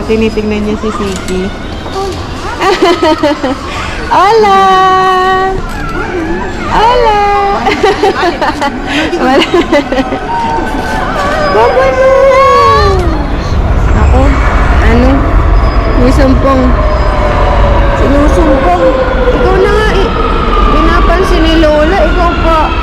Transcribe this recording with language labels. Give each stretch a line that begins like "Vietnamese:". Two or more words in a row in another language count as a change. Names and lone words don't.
Filipino: Tinitingnan niya si Siki. Hola! Hola! Baba na! Ako, may sumpong. Sinusumpong. Ikaw na nga eh. Pinapansin ni Lola, ikaw pa.